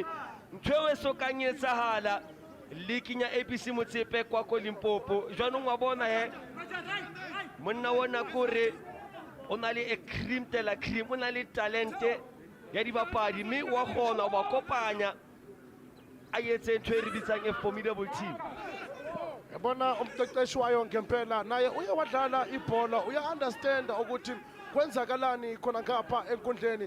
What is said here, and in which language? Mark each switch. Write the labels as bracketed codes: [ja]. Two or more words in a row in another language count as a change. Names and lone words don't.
[st] Ntho e so kang e etsahala leaking ya ABC Motsepe kwa ko Limpopo. Jwanong wa bona he monna wona kore o na le a cream tela cream, o na le talente ya dibapadi, mme wa kgona wa kopanya a etse ntho e re bitsang [en] a formidable team. [zu] Yabona umqeqeshi wayo ngempela naye uye wadlala ibhola, uya understand ukuthi kwenzakalani khona ngapha enkundleni.